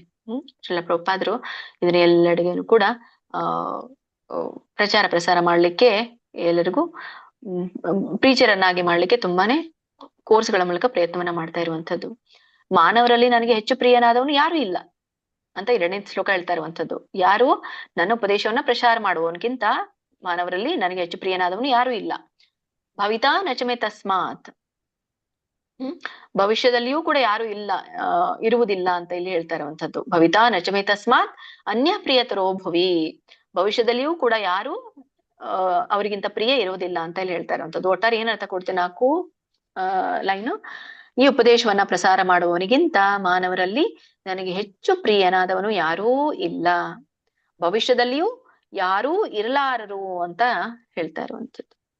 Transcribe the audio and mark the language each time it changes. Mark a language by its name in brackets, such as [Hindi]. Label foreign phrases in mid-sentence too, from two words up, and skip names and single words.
[Kannada] ಶ್ರೀಲ ಪ್ರಭುಪಾದರು ಇದನ್ನ ಎಲ್ಲೆಡೆಗೂ ಕೂಡ ಪ್ರಸಾರ ಮಾಡ್ಲಿಕ್ಕೆ, ಎಲ್ಲರಿಗೂ ಪ್ರೀಚರನ್ನಾಗಿ ಮಾಡ್ಲಿಕ್ಕೆ ತುಂಬಾನೇ ಕೋರ್ಸ್ಗಳ ಮೂಲಕ ಪ್ರಯತ್ನವನ್ನ ಮಾಡ್ತಾ ಇರುವಂತದ್ದು. ಮಾನವರಲ್ಲಿ ನನಗೆ ಹೆಚ್ಚು ಪ್ರಿಯನಾದವನು ಯಾರು ಇಲ್ಲ ಅಂತ 2ನೇ ಶ್ಲೋಕ ಹೇಳ್ತಾ ಇರುವಂತದ್ದು. ಯಾರು ನನ್ನ ಉಪದೇಶವನ್ನ ಪ್ರಸಾರ ಮಾಡುವವನ್ಗಿಂತ ಮಾನವರಲ್ಲಿ ನನಗೆ ಹೆಚ್ಚು ಪ್ರಿಯನಾದವನು ಯಾರು ಇಲ್ಲ. [Sanskrit] ಭವಿತಾ ನ ಚ ಮೇ ತಸ್ಮಾತ್, [Kannada] ಭವಿಷ್ಯದಲ್ಲಿಯೂ ಕೂಡ ಯಾರು ಇಲ್ಲ, ಇರುವುದಿಲ್ಲ ಅಂತ ಇಲ್ಲಿ ಹೇಳ್ತಾ ಇರುವಂತದ್ದು. [Sanskrit] ಭವಿತಾ ನ ಚ ಮೇ ತಸ್ಮಾತ್ ಅನ್ಯ ಪ್ರಿಯತರೋ ಭುವಿ, [Kannada] ಭವಿಷ್ಯದಲ್ಲಿಯೂ ಕೂಡ ಯಾರು ಅವರಿಗಿಂತ ಪ್ರಿಯ ಇರುವುದಿಲ್ಲ ಅಂತ ಇಲ್ಲಿ ಹೇಳ್ತಾ ಇರುವಂತದ್ದು. ಒಟ್ಟಾರೆ ಏನ್ ಅರ್ಥ ಕೊಡ್ತೇನೆ, 4 ಲೈನು. ಈ ಉಪದೇಶವನ್ನ ಪ್ರಸಾರ ಮಾಡುವವನಿಗಿಂತ ಮಾನವರಲ್ಲಿ ನನಗೆ ಹೆಚ್ಚು ಪ್ರಿಯನಾದವನು ಯಾರೂ ಇಲ್ಲ, ಭವಿಷ್ಯದಲ್ಲಿಯೂ ಯಾರೂ ಇರಲಾರರು ಅಂತ ಹೇಳ್ತಾ ಇರುವಂತದ್ದು.